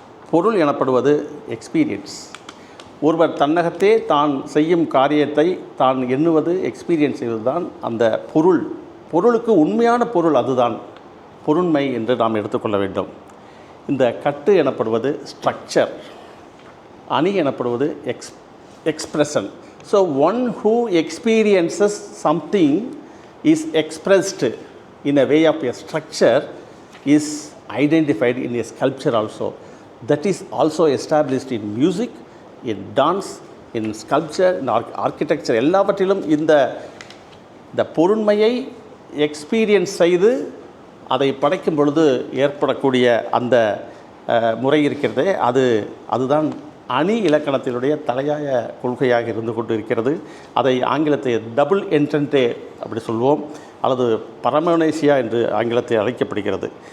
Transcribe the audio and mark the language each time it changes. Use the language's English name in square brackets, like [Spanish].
[Tamil] பொருள் எனப்படுவது எக்ஸ்பீரியன்ஸ். ஒருவர் தன்னகத்தே தான் செய்யும் காரியத்தை தான் எண்ணுவது, எக்ஸ்பீரியன்ஸ் செய்வது தான் அந்த பொருள். பொருளுக்கு உண்மையான பொருள் அதுதான் பொருண்மை என்று நாம் எடுத்துக்கொள்ள வேண்டும். இந்த கட்டு எனப்படுவது ஸ்ட்ரக்சர். அணி எனப்படுவது expression. [English] So one who experiences something is expressed in a way of a structure is identified in a sculpture also. That is also established in music, in dance, in sculpture, in architecture. [Tamil] எல்லாவற்றிலும் இந்த பொருண்மையை experience செய்து அதை படைக்கும் பொழுது ஏற்படக்கூடிய அந்த முறை இருக்கிறதே, அதுதான் அணி இலக்கணத்தினுடைய தலையாய கொள்கையாக இருந்து கொண்டு இருக்கிறது. அதை ஆங்கிலத்தை டபுள் என்டென்டே அப்படி சொல்வோம், அல்லது பரமனேசியா என்று ஆங்கிலத்தை அழைக்கப்படுகிறது.